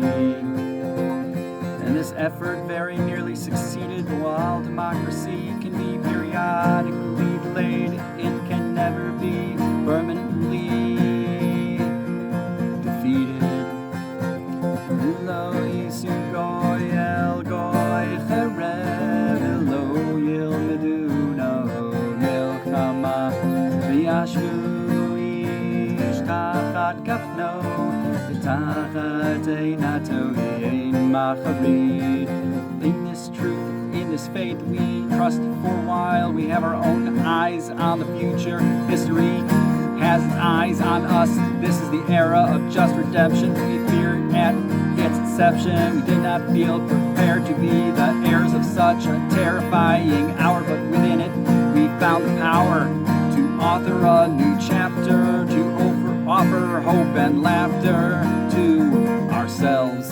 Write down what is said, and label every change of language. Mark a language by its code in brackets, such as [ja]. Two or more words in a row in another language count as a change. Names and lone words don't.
[en] And this effort very nearly succeeded. While democracy can be periodically delayed, it can never be permanently defeated. [he] לא ישא גוי אל גוי חרב לא ילמדו עוד מלחמה וישבו איש תחת גפנו ותחת תאנתו ואין מחריד. [en] In this truth, in this faith we trust for a while. We have our own eyes on the future. History has its eyes on us. This is the era of just redemption. We feared at its inception. We did not feel prepared to be the heirs of such a terrifying hour, but within it we found the power to author a new chapter, to offer hope and laughter to ourselves.